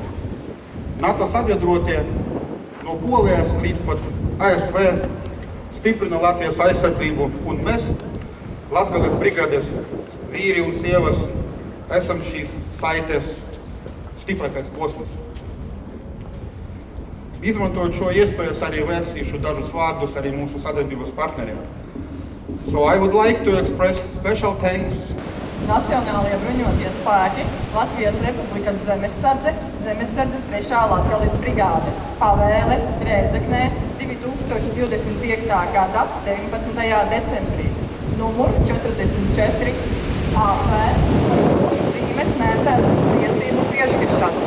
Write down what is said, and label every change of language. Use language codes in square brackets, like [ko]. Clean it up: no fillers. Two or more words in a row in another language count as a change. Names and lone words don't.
[lv] NATO sabiedrotie no Polijas līdz pat ASV stiprina Latvijas aizsardzību, un mēs, Latgales brigādes vīri un sievas, esam šīs saites stiprākais posms. Izmantojot šo iespēju, arī vērsīšu dažus vārdus arī mūsu sadarbības partneriem. [en] So I would like to express special thanks [lv] Nacionālajie bruņotie spēki, Latvijas Republikas zemesardze, Zemesardzes 3. Latgales brigāde, Pavēle, Rēzeknē, 2025. gada 19. decembrī. Numur 44 AP par krošu zīmes nēsēšanas tiesību piešķiršanu.